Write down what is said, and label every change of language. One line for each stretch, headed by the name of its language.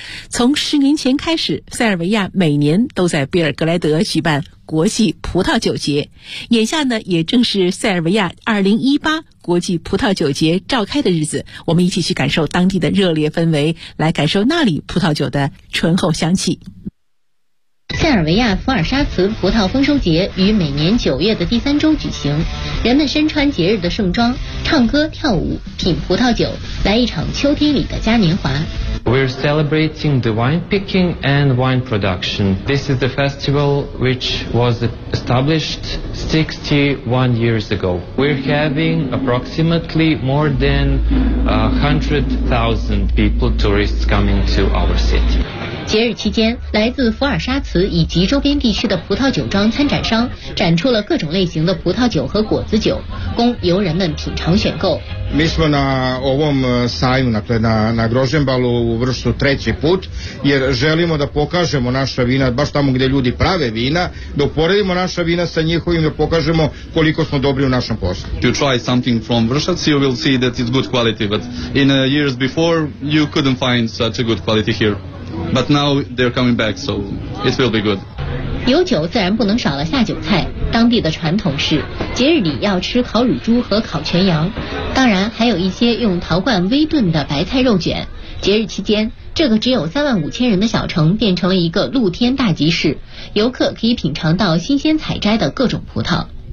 Chinese: 从10年前开始，塞尔维亚每年都在比尔格莱德举办国际葡萄酒节，眼下呢也正是塞尔维亚2018国际葡萄酒节召开的日子，我们一起去感受当地的热烈氛围，来感受那里葡萄酒的醇厚香气。塞尔维亚伏尔沙茨葡萄丰收节于每年九月的第三周举行，人们身穿节日的盛装，唱歌跳舞，品葡萄酒，来一场秋天里的嘉年华。
English: We're celebrating the wine picking and wine production. This is the festival which was established 61 years ago. We're having approximately more than 100,000 people, tourists coming to our city.
Chinese: 节日期间，来自伏尔沙茨以及周边地区的葡萄酒庄参展商展出了各种类型的葡萄酒和果子酒，供游人们品尝选购。
Serbian: Mi smo na ovom sajmu, dakle na Grožnjembalu u vrstu treći put, jer želimo da pokažemo naša vina baš tamo gdje ljudi prave vina, da uporedimo naša vina sa njihovim, da pokažemo koliko smo dobri u našem poslu.
English: If you try something from Vršac, you will see that it's good quality, but in years before, you couldn't find such a good quality here. But now they're coming back, so it will be good.
Chinese: 有酒自然不能少了下酒菜，当地的传统是节日里要吃烤乳猪和烤全羊，当然还有一些用陶罐微炖的白菜肉卷。节日期间，这个只有35,000人的小城变成了一个露天大集市，游客可以品尝到新鲜采摘的各种葡萄。